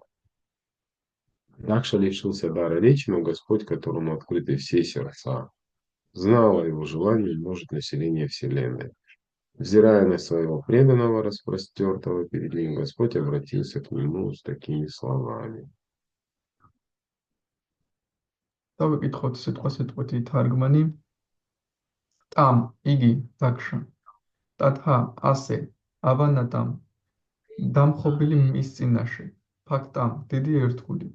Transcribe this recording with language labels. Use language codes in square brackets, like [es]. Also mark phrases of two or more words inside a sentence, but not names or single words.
[ru] Дакша лишился дара речи, но Господь, которому открыты все сердца, знал о его желании умножить население Вселенной. Взирая на своего преданного, распростертого перед ним, Господь обратился к нему с такими словами. [ka] დავიკითხოთ სიტყვასიტყვეთი თარგმანი. Там, იგი, დაქშა. Ტათა, ასე, ავანატამ, დამხობილი მის წინაშე. Ბჰაქტამ, დიდი ერთგული.